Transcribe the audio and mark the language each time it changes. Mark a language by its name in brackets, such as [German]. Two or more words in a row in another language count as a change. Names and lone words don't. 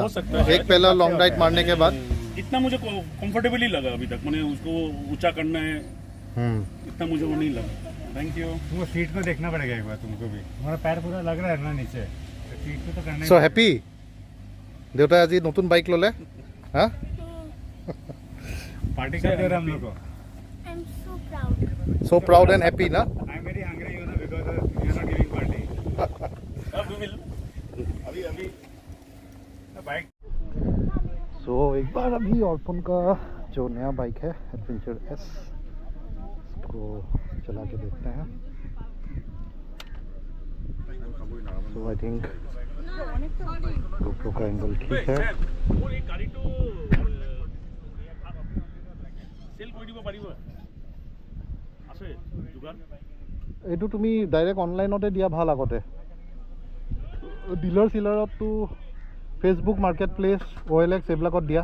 [Hindi] हो सकता है। एक पहला [English] long ride [Hindi] मारने के बाद इतना मुझे कंफर्टेबल ही लगा अभी तक, मैंने उसको ऊंचा करना है इतना मुझे वो नहीं लगा। [English] thank you. [Hindi] तुमको सीट को देखना पड़ेगा एक बार, तुमको भी तुम्हारा पैर पूरा लग रहा है ना नीचे, तो सीट को तो करना ही [English] so happy [Assamese] देवता আজি নতুন বাইক ললে। হ্যাঁ, [Hindi] पार्टी कर दे रहे हम लोग को। [English] I'm so proud. so proud and happy ना। I am very hungry you know because you are not giving party. [Hindi] अभी बाइक। सो एक बार अभी ऑर्पन का जो नया बाइक है एडवेंचर एस, इसको चला के देखते हैं। [English] so I think [Hindi] GoPro का एंगल ठीक है। [Assamese] এইটো তুমি ডাইৰেক্ট অনলাইনতে দিয়া ভাল। আগতে ডিলাৰ চিলাৰততো ফেচবুক মাৰ্কেট প্লেচ OLX এইবিলাকত দিয়া।